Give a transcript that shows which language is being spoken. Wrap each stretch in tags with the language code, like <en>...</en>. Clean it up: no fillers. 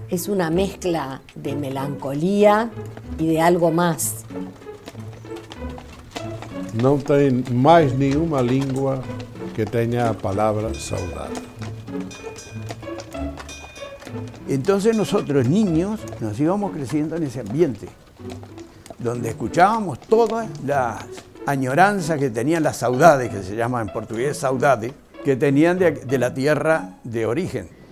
<es>Es una mezcla de melancolía y de algo más.</es> <pt>Não tem mais nenhuma língua que tenha a palavra saudade.</pt> <es>Entonces nosotros, niños, nos íbamos creciendo en ese ambiente, donde escuchábamos todas las añoranzas que tenían, las saudades, que se llama en portugués saudade, que tenían de la tierra de origen.</es>